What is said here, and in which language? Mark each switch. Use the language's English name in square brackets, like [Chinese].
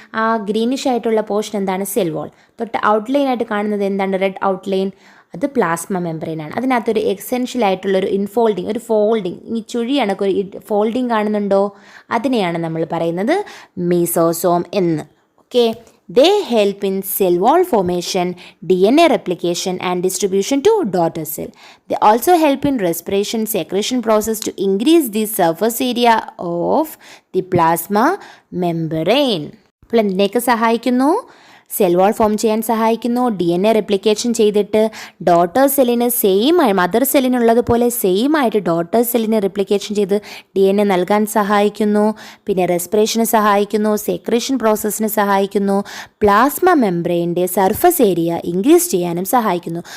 [Malayalam] ആ ഗ്രീനിഷ് ആയിട്ടുള്ള പോർഷൻ എന്താണ്? Cell wall. തൊട്ട് ഔട്ട്ലൈൻ ആയിട്ട് കാണുന്നത് എന്താണ്? Red outline. അത് പ്ലാസ്മ മെംബ്രെയിൻ ആണ്. അതിനകത്തൊരു എസെൻഷ്യൽ ആയിട്ടുള്ളൊരു ഇൻഫോൾഡിങ്, ഒരു ഫോൾഡിങ്, ഈ ചുഴി കണക്കൊരു ഫോൾഡിങ് കാണുന്നുണ്ടോ? അതിനെയാണ് നമ്മൾ പറയുന്നത് മീസോസോം എന്ന്. [English] Okay, they help in cell wall formation, DNA replication and distribution to daughter cell. They also help in respiration secretion process to increase the surface area of the plasma membrane. [Malayalam] അപ്പോൾ എന്തിനേക്ക് സഹായിക്കുന്നു? Cell wall form ചെയ്യാൻ സഹായിക്കുന്നു. DNA replication ചെയ്തിട്ട് daughter സെല്ലിന് mother സെല്ലിനുള്ളതുപോലെ same ആയിട്ട് daughter സെല്ലിന് replication ചെയ്ത് DNA നൽകാൻ സഹായിക്കുന്നു. പിന്നെ റെസ്പിറേഷന് സഹായിക്കുന്നു, സെക്രീഷൻ പ്രോസസ്സിന് സഹായിക്കുന്നു, പ്ലാസ്മ മെംബ്രെയിൻ്റെ സർഫസ് ഏരിയ ഇൻക്രീസ് ചെയ്യാനും സഹായിക്കുന്നു.